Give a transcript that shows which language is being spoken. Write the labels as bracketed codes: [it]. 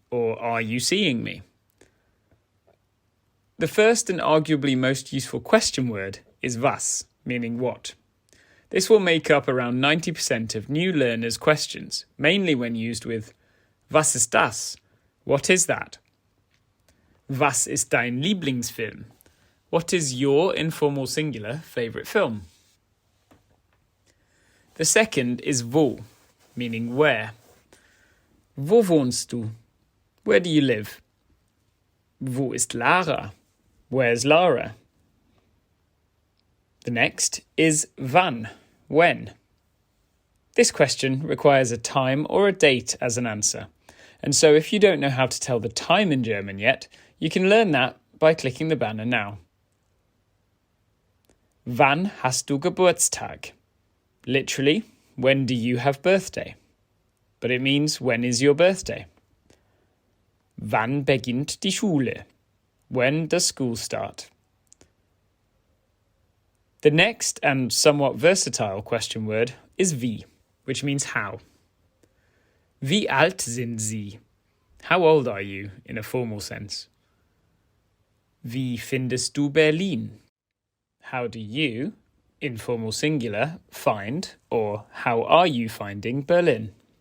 [en] Or are you seeing me? The first and arguably most useful question word is was, meaning what. This will make up around 90% of new learners' questions, mainly when used with [de] Was ist das? [en] What is that? [de] Was ist dein Lieblingsfilm? [en] What is your, informal singular, favourite film? The second is wo, meaning where. [de] Wo wohnst du? [en] Where do you live? [de] Wo ist Lara? [en] Where's Lara? The next is wann, when. This question requires a time or a date as an answer. And so if you don't know how to tell the time in German yet, you can learn that by clicking the banner now. [de] Wann hast du Geburtstag? [en] Literally, when do you have birthday? But it means when is your birthday? [de] Wann beginnt die Schule? [en] When does school start? The next and somewhat versatile question word is wie, which means how. [de] Wie alt sind Sie? [en] How old are you in a formal sense? [de] Wie findest du Berlin? [en] How do you, informal singular, find, or how are you finding Berlin?